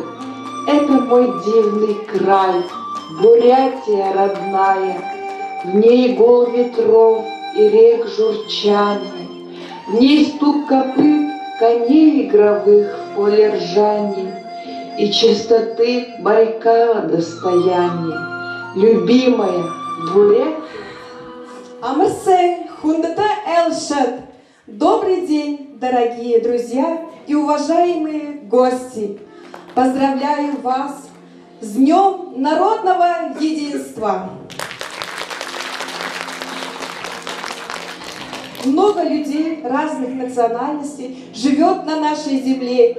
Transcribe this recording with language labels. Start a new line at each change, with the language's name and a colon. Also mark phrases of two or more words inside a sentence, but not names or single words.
Russian: Это мой дивный край, Бурятия родная. В ней гул ветров и рек журчания, в ней стук копыт коней игровых в поле ржания и чистоты Байкала достояние. Любимая Бурятия.
Buriat: Амырсей, хундата элшат.
Russian: Добрый день, дорогие друзья и уважаемые гости. Поздравляю вас с Днем народного единства. Много людей разных национальностей живет на нашей земле.